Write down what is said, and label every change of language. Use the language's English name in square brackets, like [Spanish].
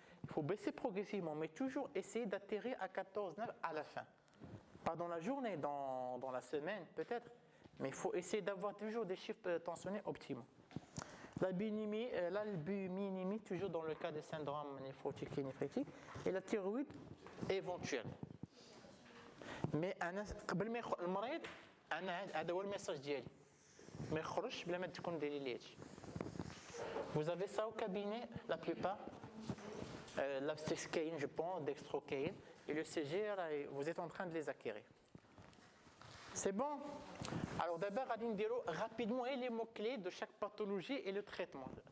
[French] Il faut baisser progressivement, mais toujours essayer d'atterrir à 14,9 à la fin. Pas dans la journée, dans la semaine peut-être, mais il faut essayer d'avoir toujours des chiffres tensionnés optimaux. L'albuminémie, toujours dans le cas des syndromes néphrotiques et néphrétiques, et la thyroïde éventuelle. [Arabic] Mais قبل ما المريض انا هذا هو الميساج ديالي ما يخرجش بلا ما تكون دايري ليه هادشي. [French] Vous avez ça au cabinet la plupart, l'abscescaïne je pense, dextrocaïne et le CG vous êtes en train de les acquérir. C'est bon. Alors d'abord [Arabic] غادي نديرو [French] rapidement les mots clés de chaque pathologie et le traitement.